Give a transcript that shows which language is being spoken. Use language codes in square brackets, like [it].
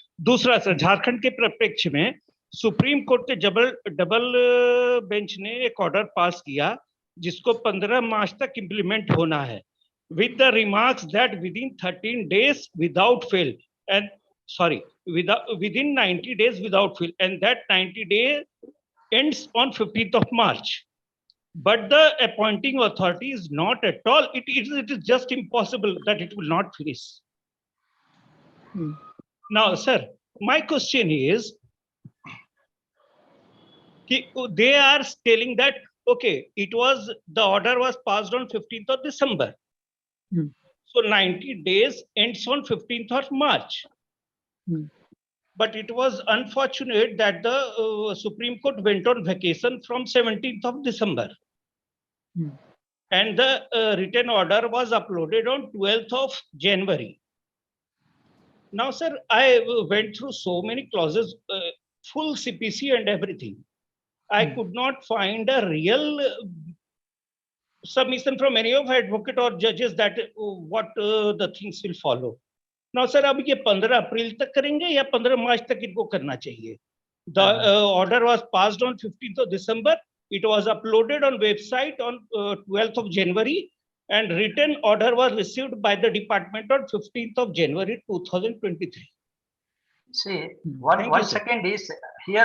[hi] दूसरा सर, झारखंड के परिप्रेक्ष्य में सुप्रीम कोर्ट के डबल बेंच ने एक ऑर्डर पास किया जिसको 15 मार्च तक इम्प्लीमेंट होना है, [en] with the remarks that within 13 days without fail, and sorry, within 90 days without fail, and that 90 day ends on 15th of March. But the appointing authority is not at all, it is just impossible that it will not finish. Now, sir, my question is, they are telling that, okay, the order was passed on 15th of December. So 90 days ends on 15th of March. But it was unfortunate that the Supreme Court went on vacation from 17th of December. And the written order was uploaded on 12th of January. Now, sir, I went through so many clauses, full CPC and everything. I could not find a real submission from any of advocate or judges that what the things will follow. [hi] Now, sir, अब ये 15 अप्रैल तक करेंगे या 15 मार्च तक इनको करना चाहिए? [en] The order was passed on 15th of December. It was uploaded on website on 12th of January, and written order was received by the department on 15th of January 2023. See, one second is here.